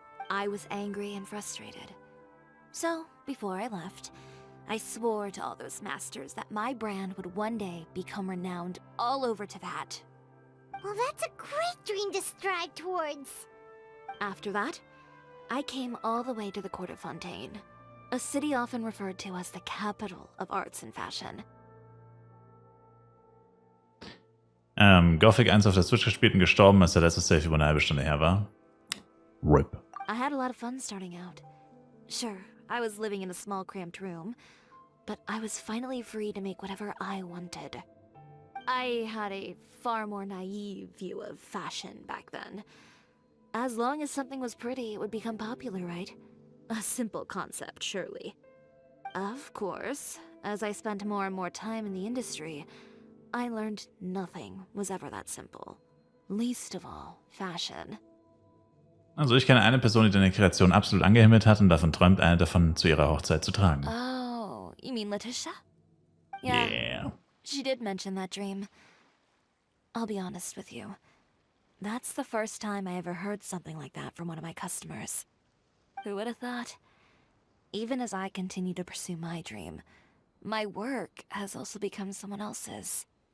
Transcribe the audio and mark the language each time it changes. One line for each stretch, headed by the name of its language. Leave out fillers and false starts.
English: I was angry and frustrated. So, before I left, I swore to all those masters that my brand would one day become renowned all over Teyvat. Well, that's a great dream to strive towards. After that, I came all the way to the court of Fontaine, a city often referred to as the capital of arts and fashion.
German: Gothic 1 auf der Switch gespielt und gestorben, als der letzte Save über eine halbe Stunde her war.
English: RIP. I had a lot of fun starting out. Sure, I was living in a small cramped room, but I was finally free to make whatever I wanted. I had a far more naive view of fashion back then. As long as something was pretty, it would become popular, right? A simple concept, surely. Of course, as I spent more and more time in the industry, I learned nothing was ever that simple. Least of all, fashion.
German: Also ich kenne eine Person, die deine Kreation absolut angehimmelt hat und davon träumt, eine davon zu ihrer Hochzeit zu tragen.
English: Oh, you mean Letitia? Yeah. She did mention that dream. I'll be honest with you. That's the first time I ever heard something like that from one of my customers. Who would have thought? Even as I continue to pursue my dream, my work has also become someone else's.